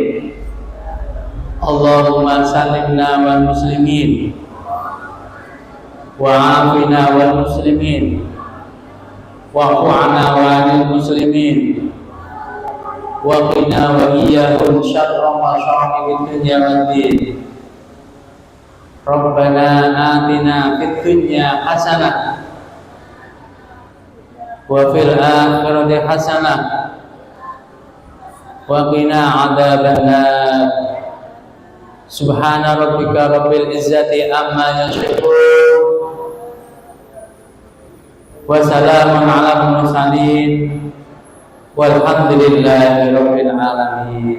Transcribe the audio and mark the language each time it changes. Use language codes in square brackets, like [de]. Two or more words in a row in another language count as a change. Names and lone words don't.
[ar] اللهم سلمنا والمسلمين وعافنا والمسلمين وقنا والمسلمين وقنا وإياهم شر مشارع الدنيا والدين. ربنا آتنا في الدنيا حسنة وفي الآخرة حسنة وقنا عذاب النار. سبحان ربك رب العزة عما يصفون وسلام على المرسلين والحمد لله رب العالمين.